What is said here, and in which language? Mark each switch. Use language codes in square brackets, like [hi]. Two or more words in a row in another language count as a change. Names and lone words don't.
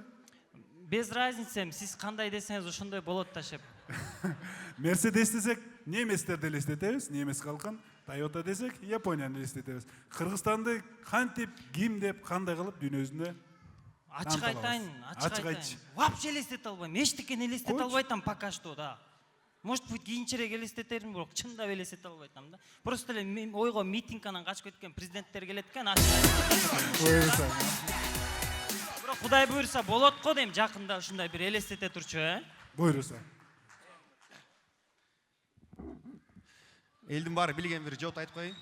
[ru] Без разницы, [ky] сиз кандай десеңиз ошондой болот да шеп. Мерседес десек, немецтерди элестетебиз, немец калкын. Toyota десек, Японияны элестетебиз. Кыргызстанды кантип, ким деп, кандай кылып дүйнөбүздө Ачык айтайын. Вообще элестете албайм. Эчтекени элестете албайтам [ru] пока что, [ky] да. [ru] Может быть, [ky] кийинчерээк элестетермин, бирок чындап элестете албайтам да. Просто эле ойго митингканан качып кеткен президенттер келет экен, Буйруса. Бирок Кудай буйруса болот го дейм, жакында ушундай бир элестете турчу, э? Буйруса. Элдин баары билген бир жооп айтып коеюн.